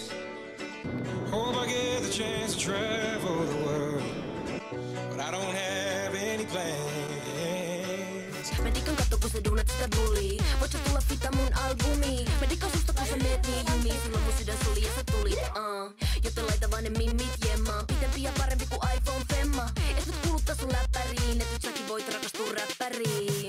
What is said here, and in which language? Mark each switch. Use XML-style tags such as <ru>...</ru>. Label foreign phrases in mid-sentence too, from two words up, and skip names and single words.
<en>Hope I get the chance to travel the world, but I don't have any plans.</en> <fi>Medikan katso kun sä duunat sitä bulii. Voit sä tulla fita mun albumiin. Medikan susta kun sä meet niin jumiin. Silloin mun sydän suli ja sä tulit joten laita vaan ne mimmit jemmaan. Pitempi ja parempi kuin iPhone femma. Et nyt kuluttaa sun läppäriin, et nyt säkin voit rakastua räppäriin.</fi>